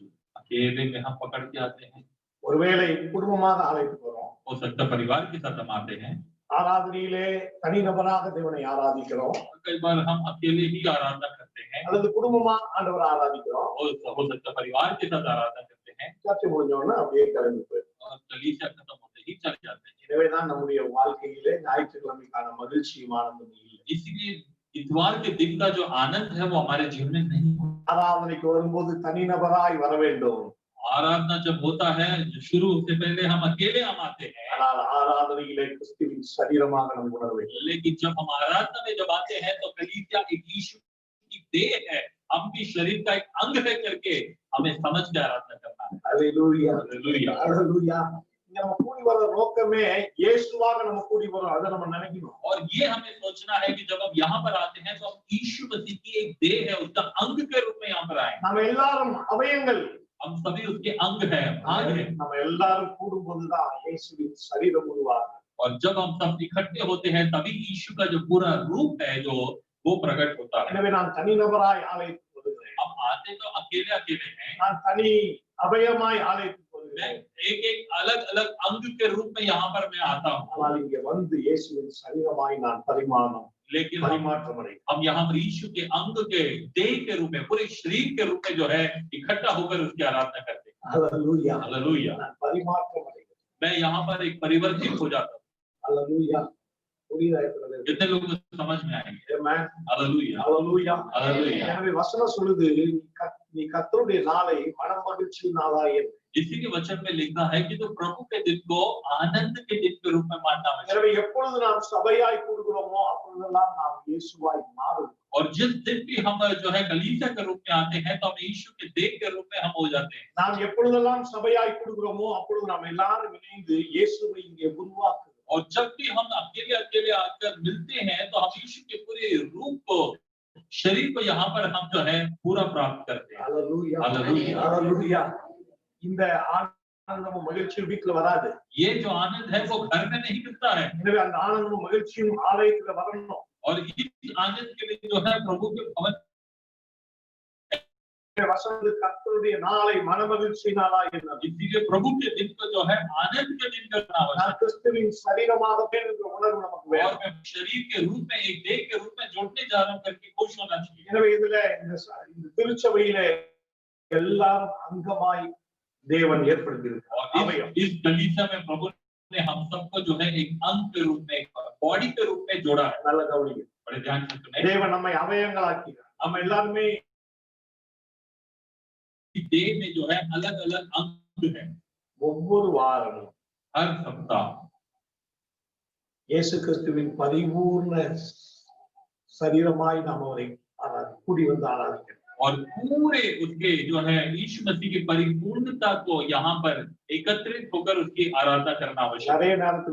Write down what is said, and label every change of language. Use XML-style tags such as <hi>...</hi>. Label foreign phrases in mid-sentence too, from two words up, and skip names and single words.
<hi>अकेले में हम पकड़ के आते हैं,</hi> <ta>ஒருவேளை குடும்பமாக ஆலயத்து போறோம்,</ta> <hi>हो सकता है परिवार के साथ हम आते हैं,</hi> <ta>ஆராதனையிலே தனிநபராக தேவனை ஆராதிக்கிறோம்,</ta> <hi>कई बार हम अकेले ही आराधना करते हैं,</hi> <ta>அல்லது குடும்பமா ஆண்டவரை ஆராதிக்கிறோம்.</ta> <hi>हो सकता है परिवार के साथ आराधना करते हैं</hi> <ta>சர்ச்சை முடிஞ்சோன்னா அப்படியே கிளம்பி போயிடும்.</ta> <hi>और कलीसिया खत्म होते ही चले जाते हैं।</hi> <ta>எனவேதான் நம்முடைய வாழ்க்கையிலே ஞாயிற்றுக்கிழமைக்கான ஆனந்தம் இல்லை.</ta> <hi>इसीलिए इतवार के दिन का जो आनंद है वो हमारे जीवन में नहीं होता।</hi> <ta>ஆராதனைக்கு வரும்போது தனிநபராய் வர வேண்டும்.</ta> <hi>आराधना जब होता है, शुरू होने से पहले हम अकेले हम आते हैं,</hi> <ta>ஆனால் ஆராதனையிலே கிறிஸ்துவின் சரீரமாக நாம் உணர வேண்டும்.</ta> <hi>लेकिन जब हम आराधना में जब आते हैं तो कलीसिया एक यीशु की देह है, हम भी शरीर का एक अंग है करके हमें समझ के आराधना करना है।</hi> <ta>அல்லேலூயா.</ta> <hi>हालेलुया।</hi> <ta>அல்லேலூயா. இங்க நம்ம கூடி வர நோக்கமே இயேசுவாக நம்ம கூடி வரோம், அதை நம்ம நினைக்கணும்.</ta> <hi>और ये हमें सोचना है कि जब हम यहाँ पर आते हैं तो हम यीशु मसीह की एक देह है, उसका अंग के रूप में यहाँ पर आए।</hi> <ta>நம்ம எல்லாரும் அவயங்கள்,</ta> <hi>हम सभी उसके अंग है, भाग है।</hi> <ta>நம்ம எல்லாரும் கூடும்போதுதான் இயேசுவின் சரீரம் உருவாகும்.</ta> <hi>और जब हम सब इकट्ठे होते हैं तभी यीशु का जो पूरा रूप है जो वो प्रकट होता है।</hi> <ta>எனவே நான் தனிநபராய் ஆலயத்துக்கு வருகிறேன்,</ta> <hi>हम आते तो अकेले अकेले हैं,</hi> <ta>நான் தனி அவயமாய் ஆலயத்துக்கு</ta> <hi>मैं</hi> <ta>வருகிறேன்.</ta> <hi>एक एक अलग अलग अंग के रूप में यहाँ पर मैं आता हूँ,</hi> <ta>ஆனால் இங்க வந்து இயேசுவின் சரீரமாய் நான்</ta> <hi>लेकिन</hi> <ta>பரிமாற்றம் அடைகிறேன்.</ta> <hi>हम यहाँ पर यीशु के अंग के देह के रूप में, पूरे शरीर के रूप में जो है इकट्ठा होकर उसकी आराधना करते हैं।</hi> <ta>அல்லேலூயா.</ta> <hi>हालेलुया।</hi> <ta>நான் பரிமாற்றம் அடைகிறேன்.</ta> <hi>मैं यहाँ पर एक परिवर्तित हो जाता हूँ।</hi> <ta>அல்லேலூயா. புரியுதா இருக்கிறது?</ta> <hi>कितने लोगों को समझ में आएंगे?</hi> <ta>ஆமென்.</ta> <hi>हालेलुया।</hi> <ta>அல்லேலூயா.</ta> <hi>हालेलुया।</hi> <ta>எனவே வசனம் சொல்லுது, நீ கர்த்தருடைய நாளை மனமகிழ்ச்சி நாளாய் எண்ணு.</ta> <hi>इसी के वचन में लिखा है कि तो प्रभु के दिन को आनंद के दिन के रूप में मानना आवश्यक</hi> <ta>எனவே</ta> <hi>है।</hi> <ta>எப்பொழுது நாம் சபையாய் கூடுகிறோமோ அப்பொழுதெல்லாம் நாம் இயேசுவாய் மாறுவோம்.</ta> <hi>और जिस दिन भी हम जो है कलीसिया के रूप में आते हैं तो हम यीशु के देह के रूप में हम हो जाते हैं।</hi> <ta>நாம் எப்பொழுதெல்லாம் சபையாய் கூடுகிறோமோ அப்பொழுது நாம் எல்லாரும் இணைந்து இயேசுவை இங்கே உருவாக்குகிறோம்.</ta> <hi>और जब भी हम अकेले अकेले आकर मिलते हैं तो हम यीशु के पूरे रूप को, शरीर को यहाँ पर हम जो है पूरा प्राप्त करते हैं।</hi> <ta>அல்லேலூயா. அல்லேலூயா. அல்லேலூயா. இந்த ஆனந்தமும் மகிழ்ச்சியும் வீட்டுல வராது.</ta> <hi>ये जो आनंद है वो घर में नहीं मिलता है,</hi> <ta>எனவே அந்த ஆனந்தமும் மகிழ்ச்சியும் ஆலயத்துல வரணும்.</ta> <hi>और इस आनंद के लिए जो है प्रभु के भवन</hi> <ta>வசனம் கர்த்தருடைய நாளை மனமகிழ்ச்சி நாளாய் எண்ணு.</ta> <hi>इसीलिए प्रभु के दिन को जो है आनंद के दिन करना आवश्यक</hi> <ta>நான் கிறிஸ்துவின் சரீரமாகவே என்ற உணர்வு நமக்கு</ta> <hi>है। और</hi> <ta>வேணும்.</ta> <hi>मैं शरीर के रूप में, एक देह के रूप में जोड़ने जा रहा हूँ करके खुश होना चाहिए।</hi> <ta>எனவே இதுல இந்த திருச்சபையிலே எல்லாரும் அங்கமாய் தேவன் ஏற்படுத்தியிருக்கிறார்.</ta> <hi>और इस कलीसिया में प्रभु ने हम सबको जो है एक अंग के रूप में, एक बॉडी के रूप में जोड़ा है।</hi> <ta>நல்ல கவனிங்க.</ta> <hi>बड़े ध्यान से सुने।</hi> <ta>தேவன் நம்மை அவயங்களாக்கிறார். நம்ம எல்லாருமே</ta> <hi>देह में जो है अलग अलग अंग है।</hi> <ta>ஒவ்வொரு வாரமும்</ta> <hi>हर सप्ताह</hi> <ta>இயேசு கிறிஸ்துவின் பரிபூர்ண சரீரமாய் நாம் அவரை கூடி வந்து ஆராதிக்கிறோம்.</ta> <hi>और पूरे उसके जो है यीशु मसीह की परिपूर्णता को यहाँ पर एकत्रित होकर उसकी आराधना करना आवश्यक है।</hi> <ta>நிறைய நேரத்துல</ta>